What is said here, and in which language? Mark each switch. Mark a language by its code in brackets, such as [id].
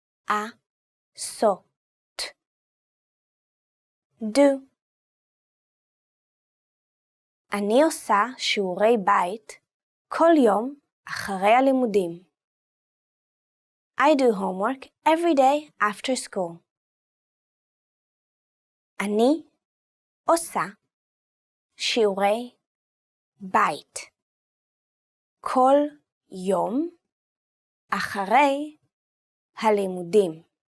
[he] לעשות. [en] Do. [he] אני עושה שיעורי בית כל יום אחרי הלימודים. [en] I do homework every day after school. [he] אני עושה שיעורי בית כל יום אחרי הלימודים.